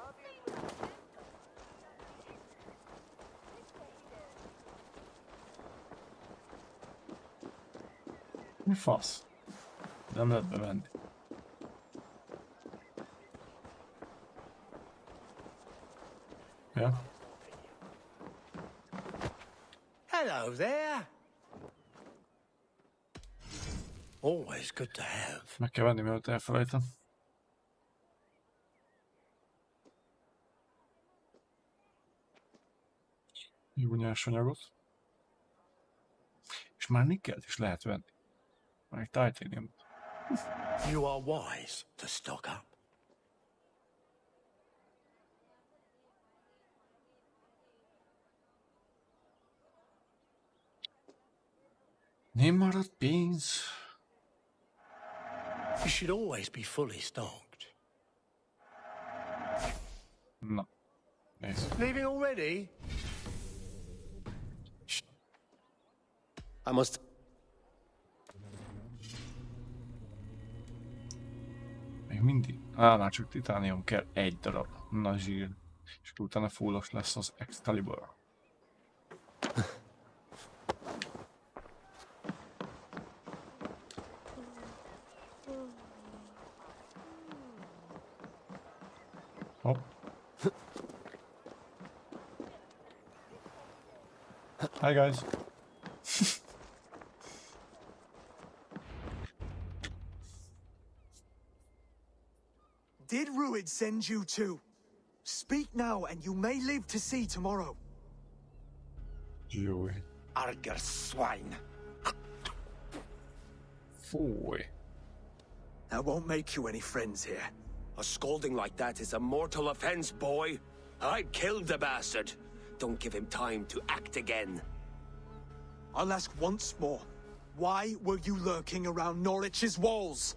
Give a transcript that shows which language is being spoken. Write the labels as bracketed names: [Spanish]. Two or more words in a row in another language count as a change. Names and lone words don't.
[Hungarian] Mi fasz? Nem lehet bemenni. Ja. [English] Hello there. Always good to have. [Hungarian] Meg kell venni, mielőtt elfelejtem. Jó nyersanyagot. És már nikkelt is lehet venni. Meg titanium. [English] You are wise to stock up. [Hungarian] Nem maradt pénz. [English] You should always be fully stocked. [Hungarian] Na. Nézd. [English] Leaving already? I must... [Hungarian] Még mindig. Már csak titánium kell 1 darab. Na zsír. És utána fullos lesz az Excalibur. Hopp. [English] Hi guys. Did Ruid send you too? Speak now, and you may live to see tomorrow. [Hungarian] Jó. [English] Arger swine. [Hungarian] Fúj. [English] That won't make you any friends here. A scolding like that is a mortal offense, boy. I killed the bastard. Don't give him time to act again. I'll ask once more. Why were you lurking around Norwich's walls?